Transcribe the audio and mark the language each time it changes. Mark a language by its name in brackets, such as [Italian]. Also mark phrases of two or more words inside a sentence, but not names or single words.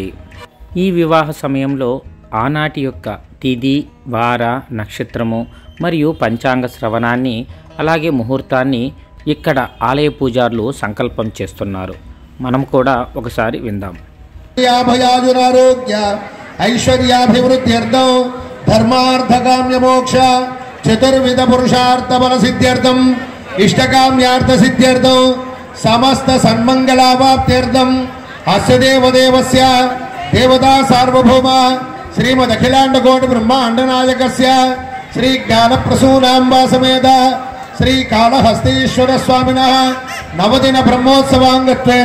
[Telugu] ఈ వివాహ సమయంలో ఆనాటి యొక్క తిథి, వార, నక్షత్రము మరియు పంచాంగ శ్రవణాన్ని అలాగే ముహూర్తాన్ని ఇక్కడ ఆలయ పూజారులు సంకల్పం చేస్తున్నారు. మనం కూడా ఒకసారి విందాం. [Sanskrit] ఐశ్వర్యాభివృద్ధ్యర్థం धर्मार्थ काम्य मोक्ष चतुर्विध पुरुषार्थ बल सिद्ध्यर्थम इष्टकाम्यार्थ सिद्ध्यर्थम समस्त सन्मंगलावाप्त्यर्थम अस्य देवदेवस्य देवता सार्वभौम श्रीमद् अखिलांड कोटि ब्रह्मांड नायकस्य श्री ज्ञान प्रसूनांबा समेत श्री कालहस्तीश्वर स्वामिनः नवदिन ब्रह्मोत्सवांगत्वेन